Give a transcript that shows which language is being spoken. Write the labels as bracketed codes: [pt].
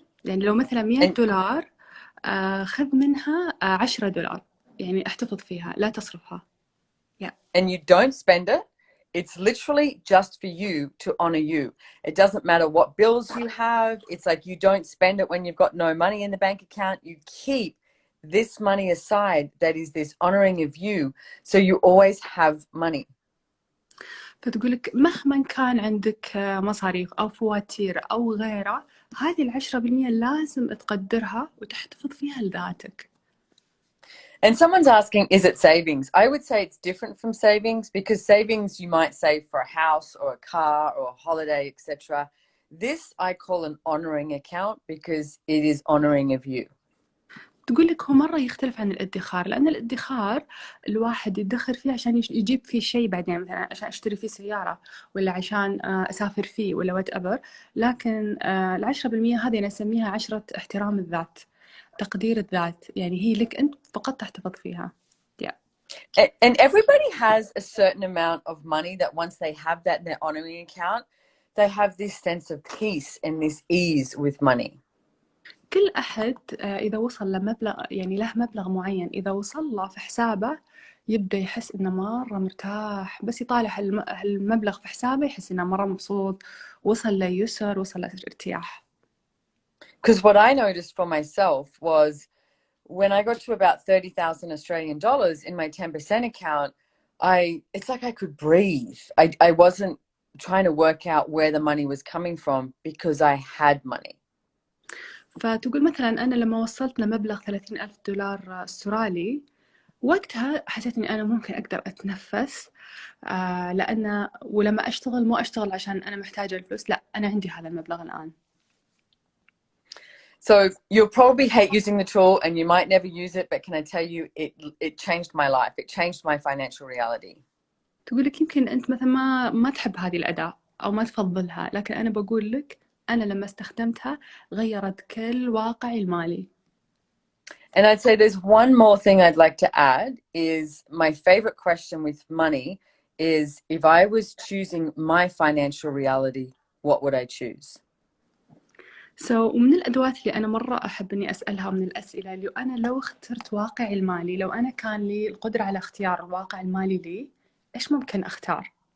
[ar] يعني لو مثلا $100 خذ منها $10، يعني احتفظ فيها لا تصرفها. [en] And you don't spend it. It's literally just for you, to honor you. It doesn't matter what bills you have. It's like you don't spend it when you've got no money in the bank account. You keep this money aside that is this honoring of you, so you always have money. [ar] فتقولك مهما كان عندك مصاريف أو فواتير أو غيره، هذه 10% لازم تقدرها وتحتفظ فيها لذاتك. [en] And someone's asking, is it savings? I would say it's different from savings, because savings you might save for a house or a car or a holiday, etc. This I call an honoring account because it is honoring of you. [ar] تقول لك هو مرة يختلف عن الادخار، لأن الادخار الواحد يدخر فيه عشان يجيب فيه شيء بعدين، مثلا عشان أشتري فيه سيارة ولا عشان أسافر فيه ولا [en] whatever. [ar] لكن 10% هذه أنا أسميها 10 احترام الذات، تقدير الذات، يعني هي لك أنت فقط تحتفظ فيها. [en] And everybody has a certain amount of money that once they have that in their honoring account, they have this sense of peace and this ease with money. [ar] كل أحد إذا وصل لمبلغ، يعني له مبلغ معين، إذا وصل له في حسابه يبدأ يحس إنه مرة مرتاح، بس يطالع هالمبلغ في حسابه يحس إنه مرة مبسوط، وصل ليسر، وصل لارتياح. [en] Because what I noticed for myself was when I got to about 30,000 Australian dollars in my 10% account, it's like I could breathe. I wasn't trying to work out where the money was coming from because I had money. [ar] فتقول مثلا أنا لما وصلت لمبلغ 30,000 دولار استرالي، وقتها حسيت إني أنا ممكن أقدر أتنفس، لأن ولما أشتغل مو أشتغل عشان أنا محتاجة الفلوس، لا أنا عندي هذا المبلغ الآن. [en] So you'll probably hate using the tool and you might never use it, but can I tell you, it changed my life. It changed my financial reality. [ar] تقول لك يمكن أنت مثلا ما تحب هذه الأداة أو ما تفضلها، لكن أنا بقول لك أنا لما استخدمتها غيرت كل واقعي المالي. [en] And I'd say there's one more thing I'd like to add is my favorite question with money is, if I was choosing my financial reality, what would I choose? [ar] ومن الأدوات اللي أنا مرة أحب إني أسألها من الأسئلة، اللي أنا لو اخترت واقعي المالي، لو أنا كان لي القدرة على اختيار الواقع المالي لي، إيش ممكن أختار؟